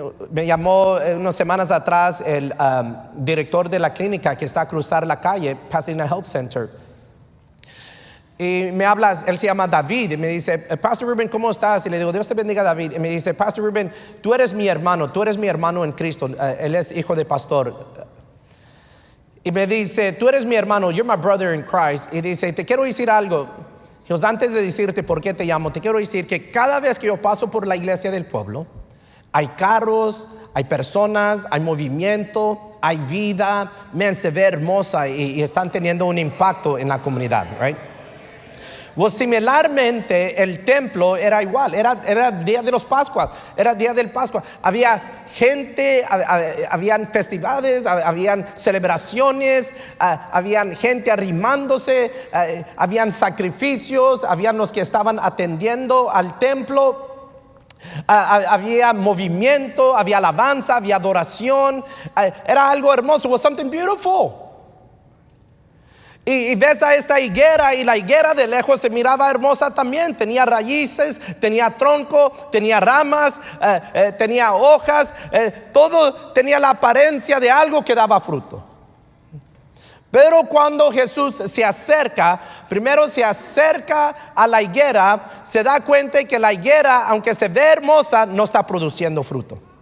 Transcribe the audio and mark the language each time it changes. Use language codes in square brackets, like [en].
[es] Me llamó unas semanas atrás el director de la clínica que está a cruzar la calle, Pasadena Health Center. Y me habla, él se llama David, y me dice, Pastor Ruben, ¿cómo estás? Y le digo, Dios te bendiga, David. Y me dice, Pastor Ruben, tú eres mi hermano en Cristo. Él es hijo de pastor. Y me dice, tú eres mi hermano, [en] you're my brother in Christ. [es] Y dice, te quiero decir algo. Dios, antes de decirte por qué te llamo, te quiero decir que cada vez que yo paso por la iglesia del pueblo, hay carros, hay personas, hay movimiento, hay vida, se ve hermosa y están teniendo un impacto en la comunidad, right? Well, similarmente el templo era igual, era el día de los Pascuas, era el día del Pascua. Había gente, habían festivales, habían celebraciones, habían gente arrimándose, habían sacrificios, habían los que estaban atendiendo al templo. Había movimiento, había alabanza, había adoración. Era algo hermoso, [en] was something beautiful. [es] Y ves a esta higuera, y la higuera de lejos se miraba hermosa también. Tenía raíces, tenía tronco, tenía ramas, tenía hojas, todo tenía la apariencia de algo que daba fruto. Pero cuando Jesús se acerca, primero se acerca a la higuera, se da cuenta que la higuera, aunque se ve hermosa, no está produciendo fruto.